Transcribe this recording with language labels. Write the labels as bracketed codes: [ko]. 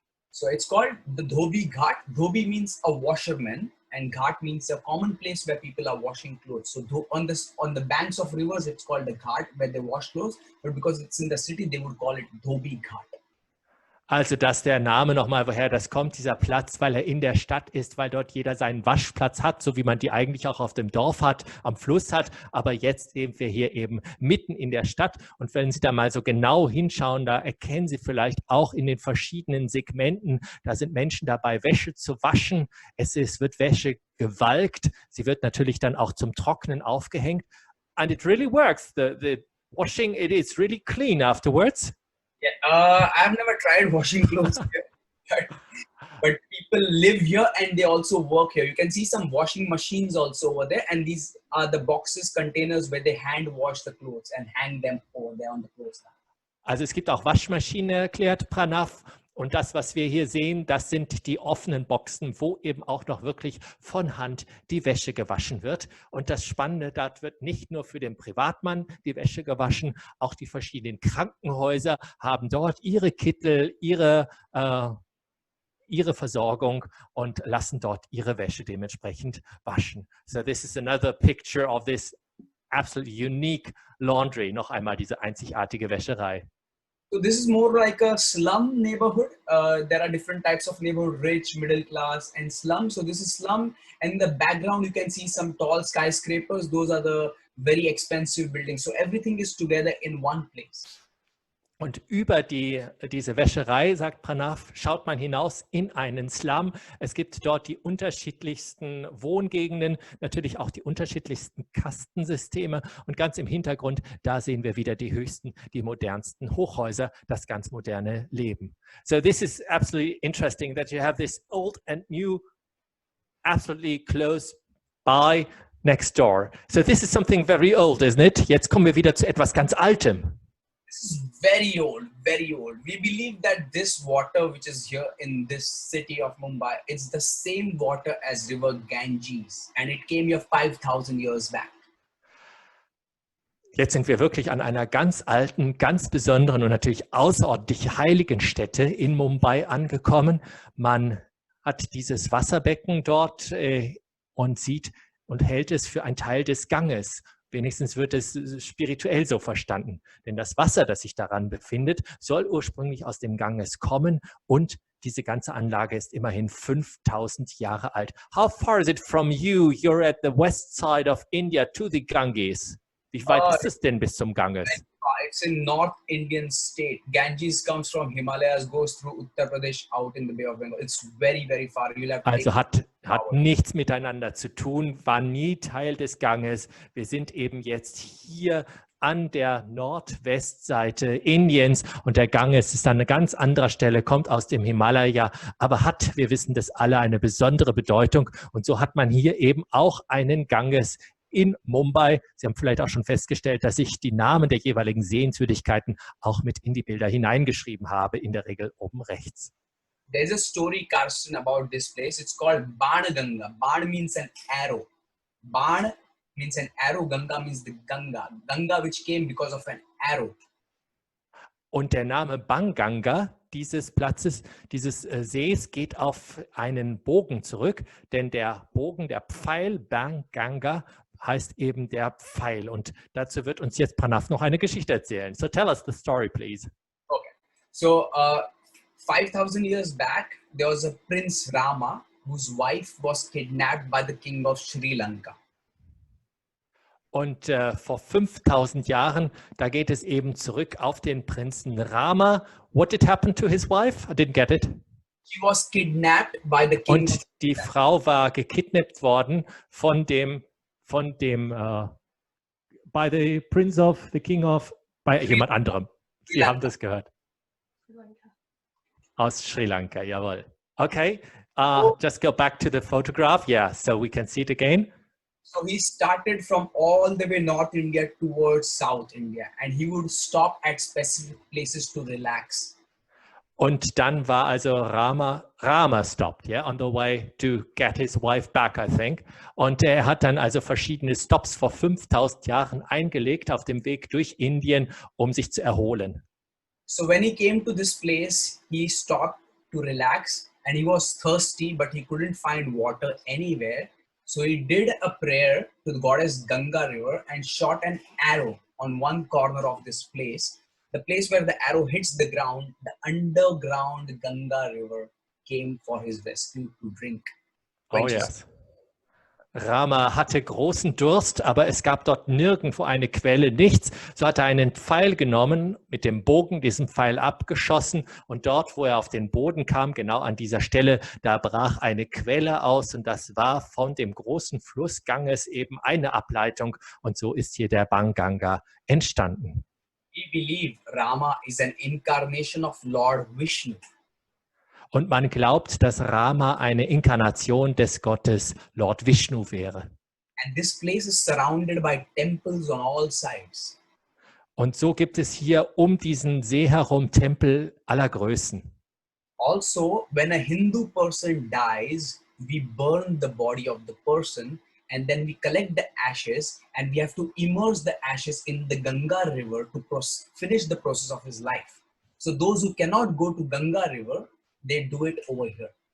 [en] So it's called the Dhobi Ghat. Dhobi means a washerman and Ghat means a common place where people are washing clothes. So on the banks of rivers, it's called the Ghat where they wash clothes. But because it's in the city, they would call it Dhobi Ghat. [de] Also, dass der Name nochmal, woher das kommt, dieser Platz, weil er in der Stadt ist, weil dort jeder seinen Waschplatz hat, so wie man die eigentlich auch auf dem Dorf hat, am Fluss hat. Aber jetzt sind wir hier eben mitten in der Stadt. Und wenn Sie da mal so genau hinschauen, da erkennen Sie vielleicht auch in den verschiedenen Segmenten, da sind Menschen dabei, Wäsche zu waschen. Es wird Wäsche gewalkt. Sie wird natürlich dann auch zum Trocknen aufgehängt. [en] And it really works. The washing, it is really clean afterwards. Yeah, I've never tried washing clothes here, but people live here and they also work here. You can see some washing machines also over there, and these are the boxes, containers where they hand wash the clothes and hang them over there on the clothes line. [de] Also es gibt auch Waschmaschinen, erklärt Pranav. Und das, was wir hier sehen, das sind die offenen Boxen, wo eben auch noch wirklich von Hand die Wäsche gewaschen wird. Und das Spannende, dort wird nicht nur für den Privatmann die Wäsche gewaschen, auch die verschiedenen Krankenhäuser haben dort ihre Kittel, ihre Versorgung und lassen dort ihre Wäsche dementsprechend waschen. [en] So this is another picture of this absolutely unique laundry. [de] Noch einmal diese einzigartige Wäscherei. [en] So this is more like a slum neighborhood. There are different types of neighborhood, rich, middle class, and slum. So this is slum. And in the background, you can see some tall skyscrapers. Those are the very expensive buildings. So everything is together in one place. [de] Und über diese Wäscherei, sagt Pranav, schaut man hinaus in einen Slum. Es gibt dort die unterschiedlichsten Wohngegenden, natürlich auch die unterschiedlichsten Kastensysteme. Und ganz im Hintergrund, da sehen wir wieder die höchsten, die modernsten Hochhäuser, das ganz moderne Leben. [en] So this is absolutely interesting that you have this old and new absolutely close by next door. So this is something very old, isn't it? [de] Jetzt kommen wir wieder zu etwas ganz Altem. [en] This is very old, very old. We believe that this water which is here in this city of Mumbai, it's the same water as river Ganges, and it came here 5,000 years back. [de] Jetzt sind wir wirklich an einer ganz alten, ganz besonderen und natürlich außerordentlich heiligen Stätte in Mumbai angekommen. Man hat dieses Wasserbecken dort und sieht und hält es für einen Teil des Ganges. Wenigstens wird es spirituell so verstanden. Denn das Wasser, das sich daran befindet, soll ursprünglich aus dem Ganges kommen und diese ganze Anlage ist immerhin 5.000 Jahre alt. [en] How far is it from you? You're at the west side of India to the Ganges. [de] Wie weit ist es denn bis zum Ganges? [en] It's in North Indian state. Ganges comes from Himalayas, goes through Uttar Pradesh out in the Bay of Bengal. It's very, very far. You'll have to [de] Also hat nichts miteinander zu tun, war nie Teil des Ganges. Wir sind eben jetzt hier an der Nordwestseite Indiens und der Ganges ist an einer ganz anderer Stelle, kommt aus dem Himalaya, aber hat, wir wissen das alle, eine besondere Bedeutung. Und so hat man hier eben auch einen Ganges in Mumbai. Sie haben vielleicht auch schon festgestellt, dass ich die Namen der jeweiligen Sehenswürdigkeiten auch mit in die Bilder hineingeschrieben habe, in der Regel oben rechts. [en] There's a story, Carsten, about this place. It's called Ganga. Ban means an arrow. Ban means an arrow. Ganga means the Ganga. Ganga which came because of an arrow. [de] Und der Name Banganga dieses Platzes, dieses Sees, geht auf einen Bogen zurück, denn der Bogen, der Pfeil Banganga, heißt eben der Pfeil. Und dazu wird uns jetzt Pranav noch eine Geschichte erzählen. [en] So tell us the story, please. Okay. So 5,000 years back, there was a Prince Rama whose wife was kidnapped by the king of Sri Lanka. [de] Und vor 5.000 Jahren, da geht es eben zurück auf den Prinzen Rama. [en] What did happen to his wife? I didn't get it. She was kidnapped by the king. [de] Und die Frau war gekidnappt worden [en] by the Prince of, the King of, [de] bei jemand anderem. Sie haben das gehört. Aus Sri Lanka, jawohl. Okay, [en] Just go back to the photograph. Yeah, so we can see it again. So he started from all the way North India towards South India, and he would stop at specific places to relax. [de] Und dann war also [en] Rama stopped, yeah, on the way to get his wife back, I think. [de] Und er hat dann also verschiedene Stops vor 5000 Jahren eingelegt auf dem Weg durch Indien, um sich zu erholen. [en] So when he came to this place, he stopped to relax, and he was thirsty, but he couldn't find water anywhere. So he did a prayer to the goddess Ganga river and shot an arrow on one corner of this place. The place where the arrow hits the ground, the underground Ganga river came for his rescue to drink. Oh yes. [de] Rama hatte großen Durst, aber es gab dort nirgendwo eine Quelle, nichts. So hat er einen Pfeil genommen, mit dem Bogen diesen Pfeil abgeschossen und dort, wo er auf den Boden kam, genau an dieser Stelle, da brach eine Quelle aus und das war von dem großen Fluss Ganges eben eine Ableitung und so ist hier der Banganga entstanden. [en] We believe Rama is an incarnation of Lord Vishnu. [de] Und man glaubt, dass Rama eine Inkarnation des Gottes Lord Vishnu wäre. [en] And this place is surrounded by temples on all sides. [de] Und so gibt es hier um diesen See herum Tempel aller Größen. [en] Also, when a Hindu person dies, we burn the body of the person and then we collect the ashes and we have to immerse the ashes in the Ganga river to finish the process of his life. So those who cannot go to Ganga river, they do it over here.